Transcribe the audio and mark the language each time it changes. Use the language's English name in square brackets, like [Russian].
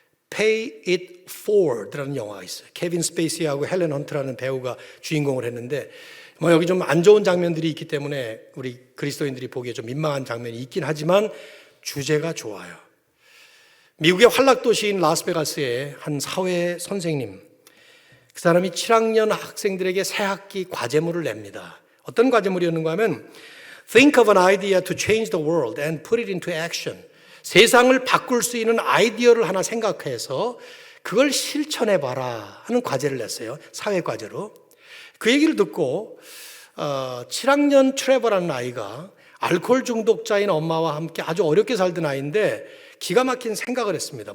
[Korean] Pay It Forward라는 영화가 있어요. 케빈 스페이시하고 헬렌 헌트라는 배우가 주인공을 했는데, 여기 좀 안 좋은 장면들이 있기 때문에 우리 그리스도인들이 보기에 좀 민망한 장면이 있긴 하지만 주제가 좋아요. 미국의 활락도시인 라스베가스의 한 사회 선생님, 그 사람이 7학년 학생들에게 새 학기 과제물을 냅니다. 어떤 과제물이었는가 하면 [English] Think of an idea to change the world and put it into action. [Korean] 세상을 바꿀 수 있는 아이디어를 하나 생각해서 그걸 실천해봐라 하는 과제를 냈어요. 사회과제로. 그 얘기를 듣고 7학년 트레버라는 아이가 알코올 중독자인 엄마와 함께 아주 어렵게 살던 아이인데 기가 막힌 생각을 했습니다.